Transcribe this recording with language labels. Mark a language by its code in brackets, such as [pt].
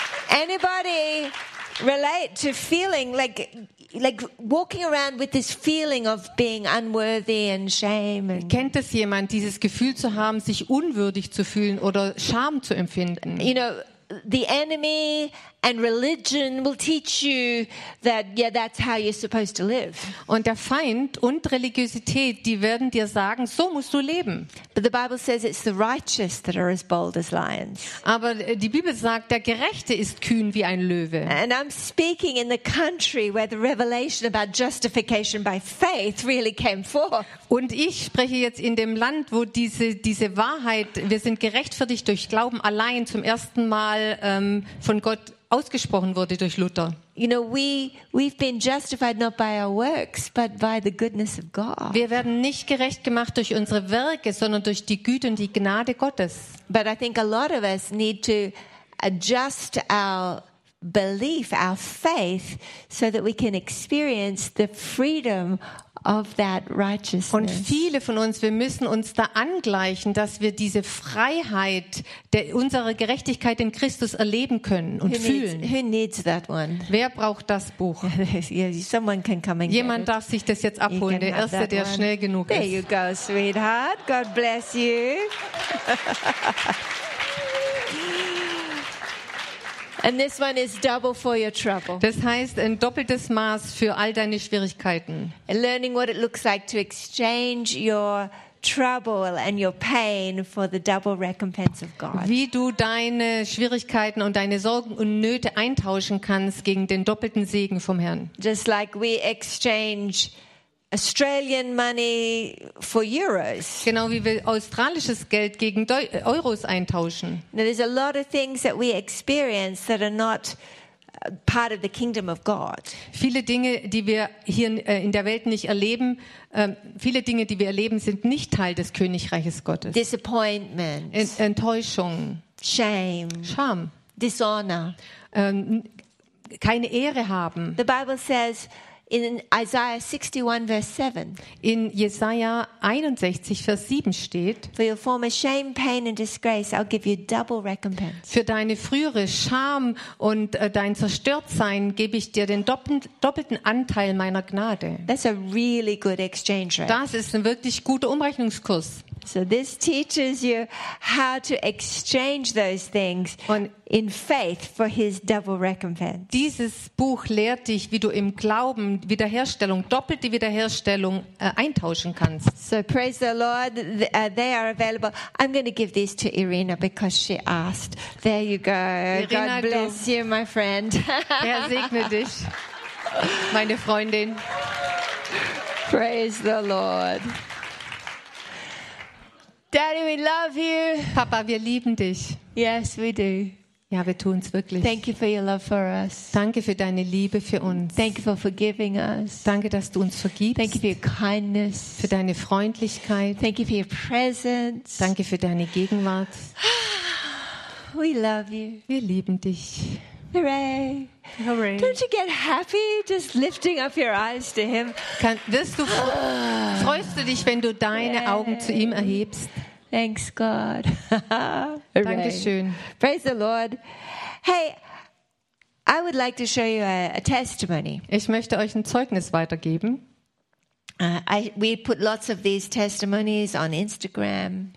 [en] Anybody relate to feeling like walking around with this feeling of being unworthy and shame? And [de] kennt es jemand, dieses Gefühl zu haben, sich unwürdig zu fühlen oder Scham zu empfinden? [en] You know, the enemy and religion will teach you that yeah, that's how you're supposed to live. [de] Und der Feind und Religiosität, die werden dir sagen, so musst du leben. [en] But the Bible says it's the righteous that are as bold as lions. [de] Aber die Bibel sagt, der Gerechte ist kühn wie ein Löwe. [en] And I'm speaking in the country where the revelation about justification by faith really came forth. [de] Und ich spreche jetzt in dem Land, wo diese Wahrheit, wir sind gerechtfertigt durch Glauben allein zum ersten Mal von Gott ausgesprochen wurde durch Luther. [en] You know, we've been justified not by our works, but by the goodness of God. [de] Wir werden nicht gerecht gemacht durch unsere Werke, sondern durch die Güte und die Gnade Gottes. [en] But I think a lot of us need to adjust our belief, our faith, so that we can experience the freedom of that righteousness. [de] Und viele von uns, wir müssen uns da angleichen, dass wir diese Freiheit der unsere Gerechtigkeit in Christus erleben können und fühlen. [en] Who needs that one? [de] Wer braucht das Buch? [en] Someone can come and get [de] Jemand [en] it. [de] Darf sich das jetzt abholen, der Erste, der schnell genug [en] There [de] ist. [en] There you go, sweetheart. God bless you. And this one is double for your trouble. [de] Das heißt ein doppeltes Maß für all deine Schwierigkeiten. [en] Learning what it looks like to exchange your trouble and your pain for the double recompense of God. [de] Wie du deine Schwierigkeiten und deine Sorgen und Nöte eintauschen kannst gegen den doppelten Segen vom Herrn. [en] Just like we exchange Australian money for euros. [de] Genau wie wir australisches Geld gegen Euros eintauschen. [en] Now there's a lot of things that we experience that are not part of the kingdom of God. [de] Viele Dinge, die wir hier in der Welt nicht erleben, viele Dinge, die wir erleben, sind nicht Teil des Königreiches Gottes. [en] Disappointment. [de] Enttäuschung. [en] Shame. [de] Scham. [en] Dishonor. [de] Keine Ehre haben. [en] The Bible says in Isaiah 61 verse 7. [de] In Jesaja 61 Vers 7 steht: [en] For your former shame, pain and disgrace, I'll give you double recompense. [de] Für deine frühere Scham und dein Zerstörtsein gebe ich dir den doppelten Anteil meiner Gnade. [en] That's a really good exchange rate. [de] Das ist ein wirklich guter Umrechnungskurs. [en] So this teaches you how to exchange those things in faith for his double recompense. [de] Dieses Buch lehrt dich, wie du im Glauben Wiederherstellung, doppelte Wiederherstellung eintauschen kannst. [en] So praise the Lord, they are available. I'm going to give these to Irina because she asked. There you go. Irina, God bless you, my friend. [de] Herr segne dich, meine Freundin. [en] Praise the Lord. Daddy, we love you. [de] Papa, wir lieben dich. [en] Yes, we do. [de] Ja, wir tun es wirklich. [en] Thank you for your love for us. [de] Danke für deine Liebe für uns. [en] Thank you for forgiving us. [de] Danke, dass du uns vergibst. [en] Thank you for your kindness. [de] Für deine Freundlichkeit. [en] Thank you for your presence. [de] Danke für deine Gegenwart. [en] We love you. [de] Wir lieben dich. [en] Hooray. Hooray. Don't you get happy just lifting up your eyes to him? [de] Freust du dich, wenn du deine Yay. Augen zu ihm erhebst? [en] Thanks, God. [de] Dankeschön. [en] Praise the Lord. Hey, I would like to show you a testimony. [de] Ich möchte euch ein Zeugnis weitergeben. [en] We put lots of these testimonies on Instagram.